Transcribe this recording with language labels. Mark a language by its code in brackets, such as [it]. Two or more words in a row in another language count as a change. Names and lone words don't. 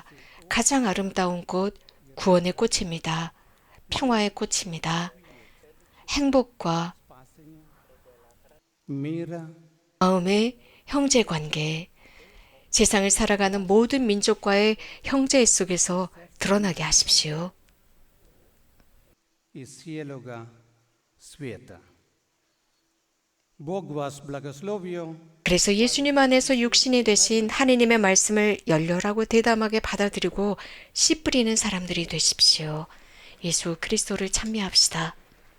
[ko] 가장 아름다운 꽃, 구원의 꽃입니다. 평화의 꽃입니다. 행복과 마음의 형제관계, 세상을 살아가는 모든 민족과의 형제 속에서 드러나게 하십시오. [hr] i cijeloga svijeta. Bog vas blagoslovio. [ko] 그래서 예수님 안에서 육신이 되신 하느님의 말씀을 열렬하고 대담하게 받아들이고 씨 뿌리는 사람들이 되십시오. 예수 그리스도를 찬미합시다.